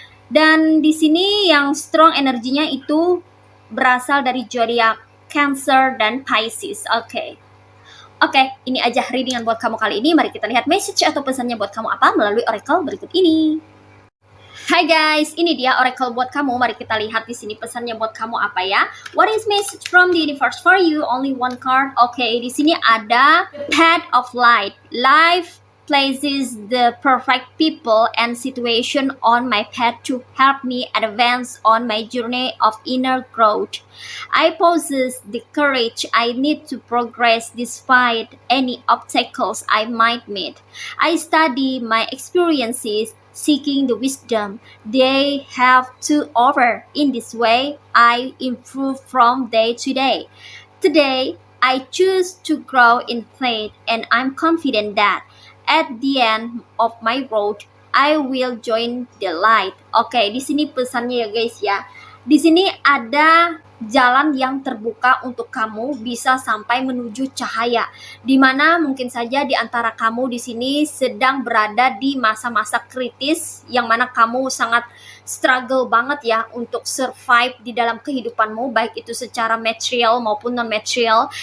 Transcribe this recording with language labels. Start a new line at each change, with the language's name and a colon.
Indonesian: Dan di sini yang strong energinya itu berasal dari zodiak Cancer dan Pisces. Oke, ini aja readingan buat kamu kali ini. Mari kita lihat message atau pesannya buat kamu apa melalui oracle berikut ini. Hai guys, ini dia oracle buat kamu. Mari kita lihat di sini pesannya buat kamu apa ya.
English: What is message from the universe for you? Only one card.
Indonesian: Oke, di sini ada
English: Path of Light. Life places the perfect people and situation on my path to help me advance on my journey of inner growth. I possess the courage I need to progress despite any obstacles I might meet. I study my experiences, seeking the wisdom they have to offer. In this way, I improve from day to day. Today, I choose to grow in faith, and I'm confident that at the end of my road, I will join the light.
Indonesian: Oke, di sini pesannya ya guys ya. Di sini ada jalan yang terbuka untuk kamu bisa sampai menuju cahaya. Dimana mungkin saja di antara kamu di sini sedang berada di masa-masa kritis, yang mana kamu sangat struggle banget ya untuk survive di dalam kehidupanmu, baik itu secara material maupun non material.